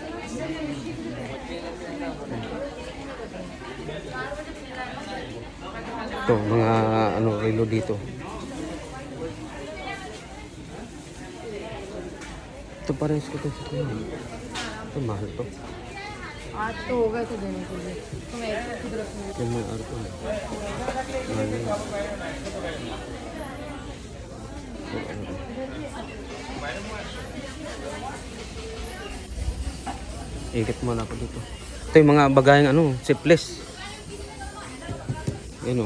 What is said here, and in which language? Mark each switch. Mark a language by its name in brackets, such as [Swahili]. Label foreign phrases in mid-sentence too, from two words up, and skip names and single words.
[Filipino] Ito, mga ano, relo dito. Ito parehas ko ito sa ito. Ito, mahal to. [Hindi] आज तो होगा तो देने के लिए तो मैं एक खुद रखूंगी [Filipino] Yan may arko. Mahal yan. Ikot muna ako dito. Ito yung mga bagaheng ano, zipless. Yan o.